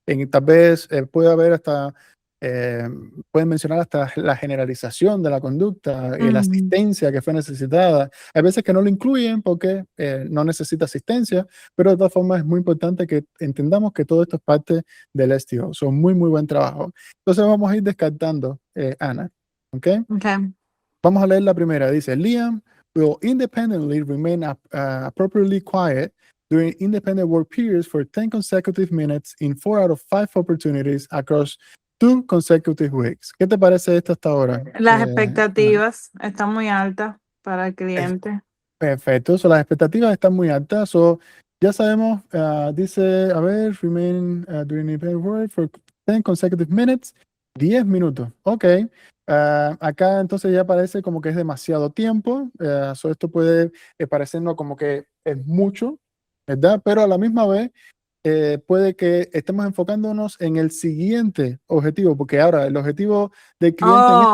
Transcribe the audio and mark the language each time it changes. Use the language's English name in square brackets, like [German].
[Spanish] Tal vez puede haber hasta, pueden mencionar hasta la generalización de la conducta y la Ujú. asistencia que fue necesitada. Hay veces que no lo incluyen porque no necesita asistencia, pero de todas formas es muy importante que entendamos que todo esto es parte del STO. Son muy, muy buen trabajo. Entonces vamos a ir descartando, Ana. ¿Ok? Okay. Vamos a leer la primera. Dice, [English] Liam will independently remain appropriately quiet during independent work periods for 10 consecutive minutes in 4 out of 5 opportunities across 2 consecutive weeks. [Spanish] ¿Qué te parece esto hasta ahora? Las Ana? expectativas están muy altas para el cliente. Perfecto, las expectativas están muy altas. Ya sabemos, dice, a ver, [English] remain during independent work for 10 consecutive minutes, [Spanish] 10 minutos. Ok. Acá entonces ya parece como que es demasiado tiempo. Esto puede parecernos como que es mucho, ¿verdad? Pero a la misma vez puede que estemos enfocándonos en el siguiente objetivo, porque ahora el objetivo del cliente en este